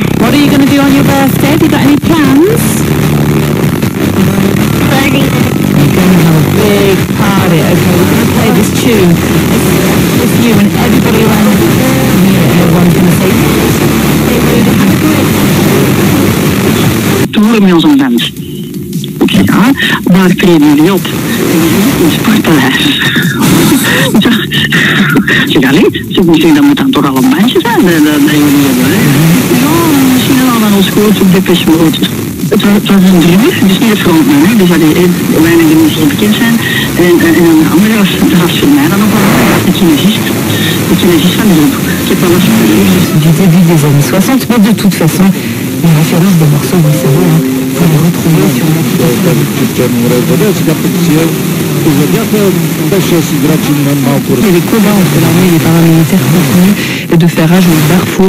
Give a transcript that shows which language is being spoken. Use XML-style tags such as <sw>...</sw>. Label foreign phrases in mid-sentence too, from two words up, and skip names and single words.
<en>What are you going to do on your birthday? Have you got any plans? Buddy. You're going to have a big party. Okay, we're going to play this tune. It's you and everybody around you. Everyone's going to say, hey, Rudy, have a great</en> <nl>Toen horen we ons een wens. Ik zeg, ja, waar treden jullie op? In het sportpaleis. Ik zeg, allee, misschien dat moet dan toch al een bandje zijn dat jullie hebben. Ja, misschien al aan ons grootste Depeche Mode. Het was een drummer, dus niet de frontman, hè. Dus weinig die moesten bekend zijn. En een andere was voor mij dan nog wel de kinesist van de groep. Ik heb wel eens</nl> <fr>du début des années 60, mais de toute façon, les références des morceaux du cerveau, vous les retrouvez sur les combats entre l'armée et les paramilitaires continuent de faire rage au Darfour.</fr>